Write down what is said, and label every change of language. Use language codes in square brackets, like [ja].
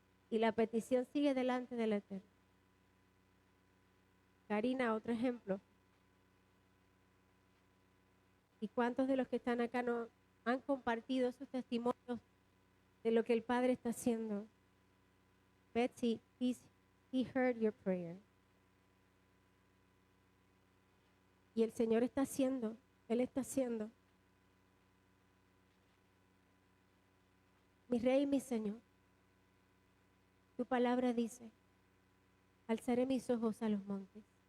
[es] Y la petición sigue delante del Eterno. Karina, otro ejemplo. ¿Y cuántos de los que están acá no han compartido sus testimonios de lo que el Padre está haciendo? [en] Betsy, he heard your prayer. [es] Y el Señor está haciendo, Él está haciendo. Mi Rey y mi Señor, tu palabra dice, alzaré mis ojos a los montes.